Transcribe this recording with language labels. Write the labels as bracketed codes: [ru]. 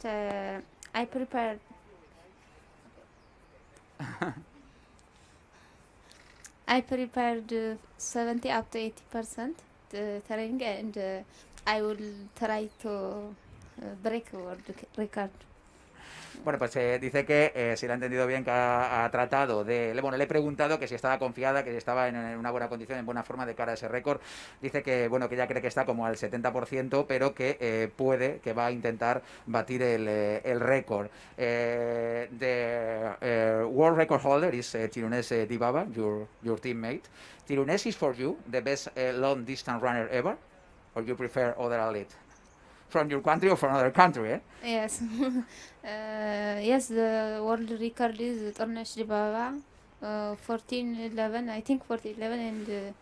[en] I prepared. I prepared 70 up to 80% the training, and I will try to break world record. [es] Bueno, pues dice que, si lo ha entendido bien, que ha tratado de... Bueno, le he preguntado que si estaba confiada, que si estaba en una buena condición, en buena forma de cara a ese récord. Dice que, bueno, que ella cree que está como al 70%, pero que que va a intentar batir el récord. [en] The world record holder is Tirunes Dibaba, your teammate. Tirunes is for you the best long distance runner ever, or you prefer other athlete? From your country or from another country, eh? Yes. Yes, the world record is Tornesh Dibaba, 14:11, I think 14:11 and